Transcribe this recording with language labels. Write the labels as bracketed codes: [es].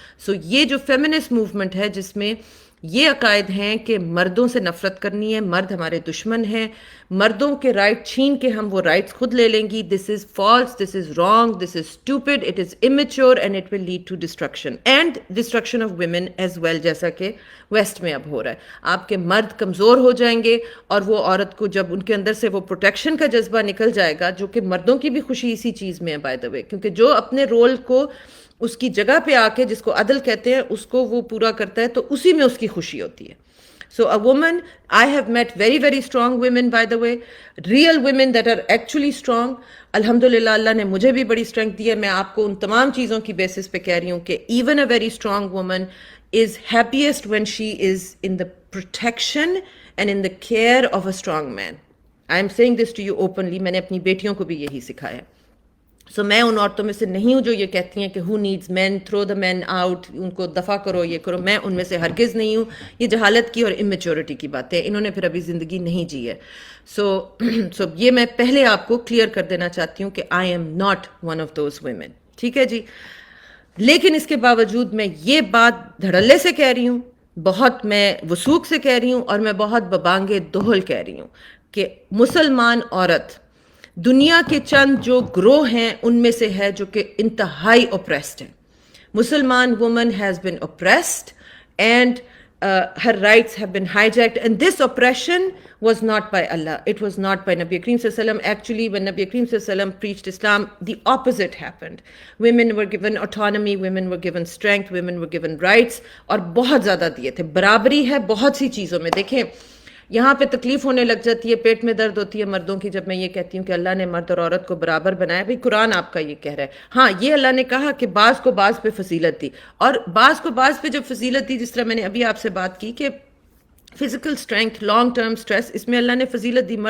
[ur] سو یہ جو feminist movement ہے جس میں یہ عقائد ہیں کہ مردوں سے نفرت کرنی ہے, مرد ہمارے دشمن ہیں, مردوں کے رائٹ چھین کے ہم وہ رائٹس خود لے لیں گی, دس is false, this is wrong, this is stupid, it is immature and it will lead to destruction and destruction of women as well, جیسا کہ ویسٹ میں اب ہو رہا ہے. آپ کے مرد کمزور ہو جائیں گے, اور وہ عورت کو جب ان کے اندر سے وہ پروٹیکشن کا جذبہ نکل جائے گا, جو کہ مردوں کی بھی خوشی اسی چیز میں ہے بائی دا وے, کیونکہ جو اپنے رول کو اس کی جگہ پہ آ کے, جس کو عدل کہتے ہیں, اس کو وہ پورا کرتا ہے, تو اسی میں اس کی خوشی ہوتی ہے. [en] So a woman, I have met very, very strong women, by the way, real women that are actually strong. [ur] الحمدللہ اللہ نے مجھے بھی بڑی اسٹرینتھ دی ہے. [en] میں آپ کو ان تمام چیزوں کی بیسس پہ کہہ رہی ہوں کہ even a very strong woman is happiest when she is in the protection and in the care of a strong man. I am saying this to you openly. [ur] میں نے اپنی بیٹیوں کو بھی یہی سکھایا ہے. سو میں ان عورتوں میں سے نہیں ہوں جو یہ کہتی ہیں کہ who needs men, throw the men out, ان کو دفع کرو, یہ کرو. میں ان میں سے ہرگز نہیں ہوں. یہ جہالت کی اور امیچورٹی کی باتیں, انہوں نے پھر ابھی زندگی نہیں جی ہے. سو یہ میں پہلے آپ کو کلیئر کر دینا چاہتی ہوں کہ I am not one of those women. ٹھیک ہے جی. لیکن اس کے باوجود میں یہ بات دھڑلے سے کہہ رہی ہوں, بہت میں وثوق سے کہہ رہی ہوں, اور میں بہت ببانگے دہل کہہ رہی ہوں کہ مسلمان عورت دنیا کے چند جو گروہ ہیں ان میں سے ہے جو کہ انتہائی اوپریسڈ ہیں. مسلمان woman has been oppressed and [en] her rights have been hijacked, and this oppression was not by Allah, it was not by Nabi Kareem Sallallahu Alaihi Wasallam. Actually, when Nabi Kareem Sallallahu Alaihi Wasallam preached Islam, the opposite happened. Women were given autonomy, women were given strength, women were given rights, اور بہت زیادہ دیے تھے. [ur] برابری ہے بہت سی چیزوں میں. دیکھیں یہاں پہ تکلیف ہونے لگ جاتی ہے, پیٹ میں درد ہوتی ہے مردوں کی جب میں یہ کہتی ہوں کہ اللہ نے مرد اور عورت کو برابر بنایا. بھئی قرآن آپ کا یہ کہہ رہا ہے. ہاں یہ اللہ نے کہا کہ بعض کو بعض پہ فضیلت دی, اور بعض کو بعض پہ جب فضیلت دی, جس طرح میں نے ابھی آپ سے بات کی کہ physical strength, long term stress, اس میں اللہ نے فضیلت دی.